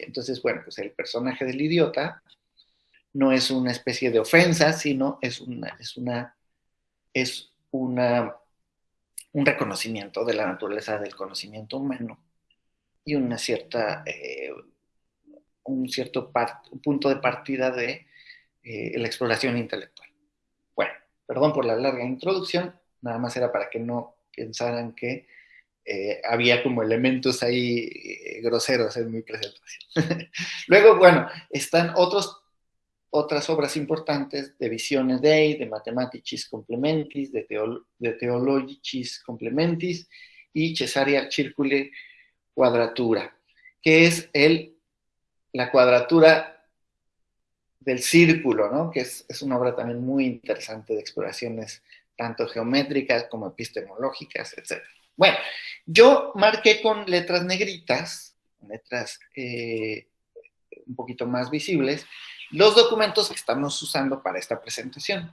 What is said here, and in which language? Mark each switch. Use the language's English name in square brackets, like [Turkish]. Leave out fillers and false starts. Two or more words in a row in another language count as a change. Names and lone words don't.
[Spanish] Entonces, bueno, pues el personaje del idiota no es una especie de ofensa, sino es un reconocimiento de la naturaleza del conocimiento humano y un cierto punto de partida de la exploración intelectual. Bueno, perdón por la larga introducción, nada más era para que no pensaran que había como elementos ahí groseros en mi presentación. Luego, bueno, están otras obras importantes de Visione Dei, de Mathematicis Complementis, de Theologicis Complementis y Caesaria Circuli Quadratura, que es la cuadratura del círculo, ¿no? Que es una obra también muy interesante de exploraciones tanto geométricas como epistemológicas, etc. Bueno, yo marqué con letras negritas, letras un poquito más visibles, los documentos que estamos usando para esta presentación.